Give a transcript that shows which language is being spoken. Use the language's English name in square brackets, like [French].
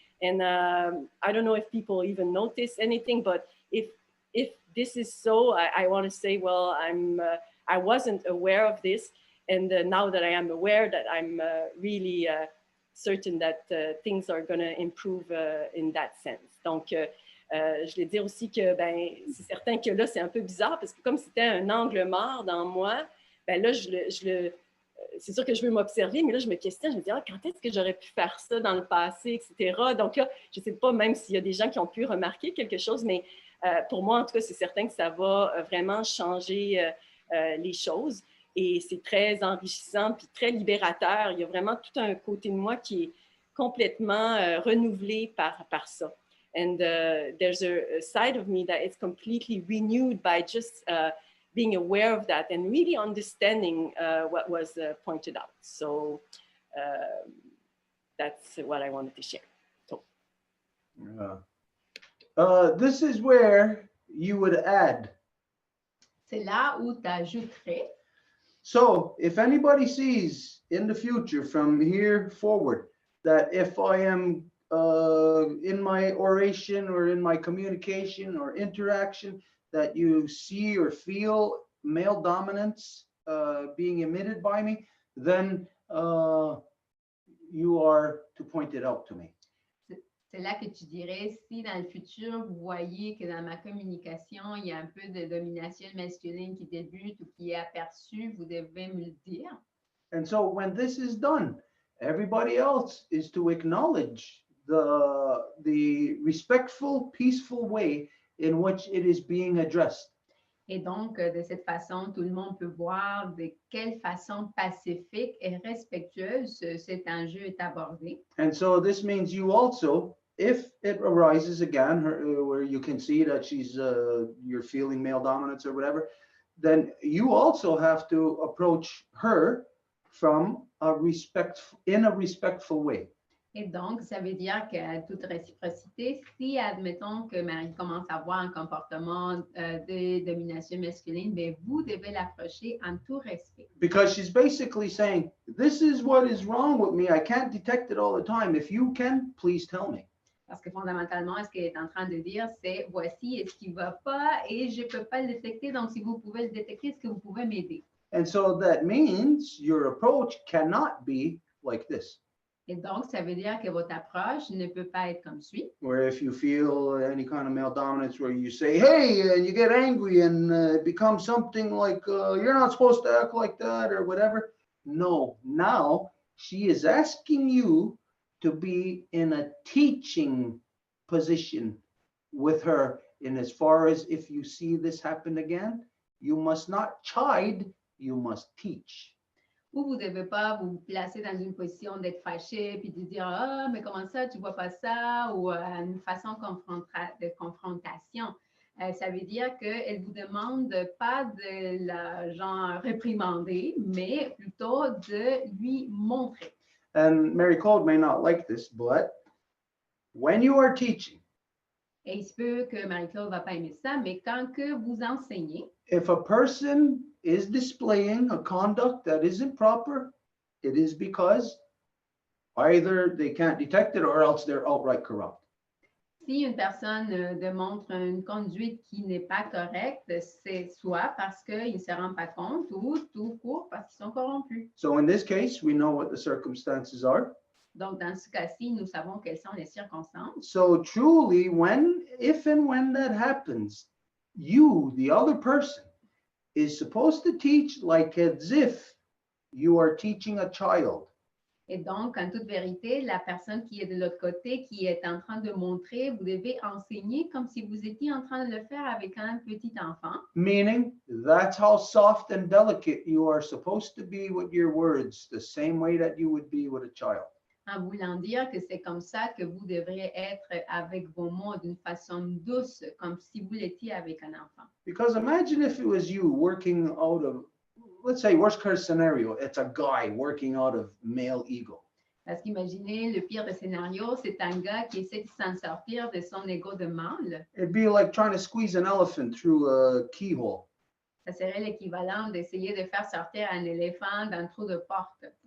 [English] And I don't know if people even notice anything, but if this is so, I want to say, well, I wasn't aware of this. And now that I am aware, that I'm really certain that things are going to improve in that sense. [French] Donc, je voulais dire aussi que c'est certain que là, c'est un peu bizarre parce que comme c'était un angle mort dans moi, ben là, c'est sûr que je veux m'observer, mais là, je me questionne, je me dis, quand est-ce que j'aurais pu faire ça dans le passé, etc. Donc là, je ne sais pas même s'il y a des gens qui ont pu remarquer quelque chose, mais pour moi, en tout cas, c'est certain que ça va vraiment changer les choses. Et c'est très enrichissant puis très libérateur. Il y a vraiment tout un côté de moi qui est complètement renouvelé par ça. [English] And there's a side of me that is completely renewed by just being aware of that and really understanding what was pointed out. So that's what I wanted to share. So. This is where you would add. [French] C'est là où tu ajouterais. [English] So if anybody sees in the future from here forward that if I am in my oration or in my communication or interaction that you see or feel male dominance being emitted by me, then you are to point it out to me. [French] C'est là que tu dirais, si dans le futur, vous voyez que dans ma communication, il y a un peu de domination masculine qui débute ou qui est aperçue, vous devez me le dire. [English] And so when this is done, everybody else is to acknowledge the respectful, peaceful way in which it is being addressed. [French] Et donc, de cette façon, tout le monde peut voir de quelle façon pacifique et respectueuse cet enjeu est abordé. [English] And so this means you also, if it arises again, where you can see that you're feeling male dominance or whatever, then you also have to approach her from in a respectful way. [French] Et donc, ça veut dire qu'à toute réciprocité, si, admettons que Marie commence à avoir un comportement de domination masculine, bien, vous devez l'approcher en tout respect. [English] Because she's basically saying, this is what is wrong with me. I can't detect it all the time. If you can, please tell me. [French] Parce que fondamentalement, ce qu'elle est en train de dire, c'est voici ce qui ne va pas et je ne peux pas le détecter. Donc, si vous pouvez le détecter, est-ce que vous pouvez m'aider? [English] And so that means your approach cannot be like this. [French] Et donc, ça veut dire que votre approche ne peut pas être comme suit. [English] Where if you feel any kind of male dominance where you say, hey, and you get angry and it becomes something like, you're not supposed to act like that or whatever. No, now she is asking you to be in a teaching position with her in as far as if you see this happen again, you must not chide, you must teach. [French] Ou vous ne devez pas vous placer dans une position d'être fâché puis de dire « Ah, mais comment ça, tu ne vois pas ça? » ou une façon de confrontation. Ça veut dire qu'elle vous demande pas de la genre réprimander, mais plutôt de lui montrer. [English] And Mary Claude may not like this, but when you are teaching, [French] Et il se peut que Marie-Claude ne va pas aimer ça, mais quand que vous enseignez, [English] if a person is displaying a conduct that isn't proper, it is because either they can't detect it or else they're outright corrupt. [French] si une personne démontre une conduite qui n'est pas correcte, c'est soit parce qu'ils ne se rendent pas compte ou tout court parce qu'ils sont corrompus. [English] So in this case, we know what the circumstances are. [French] Donc, dans ce cas-ci, nous savons quelles sont les circonstances. [English] So truly, if and when that happens, you, the other person, is supposed to teach like as if you are teaching a child. [French] Et donc, en toute vérité, la personne qui est de l'autre côté, qui est en train de montrer, vous devez enseigner comme si vous étiez en train de le faire avec un petit enfant. [English] Meaning, that's how soft and delicate you are supposed to be with your words, the same way that you would be with a child. [French] En voulant dire que c'est comme ça que vous devrez être avec vos mots d'une façon douce, comme si vous l'étiez avec un enfant. [English] Because imagine if it was you working out of, let's say, worst case scenario, it's a guy working out of male ego. [French] Parce qu'imaginez, le pire des scénarios, c'est un gars qui essaie de s'en sortir de son ego de mâle. [English] It'd be like trying to squeeze an elephant through a keyhole. [French] Ça serait l'équivalent d'essayer de faire sortir un éléphant d'un trou de porte.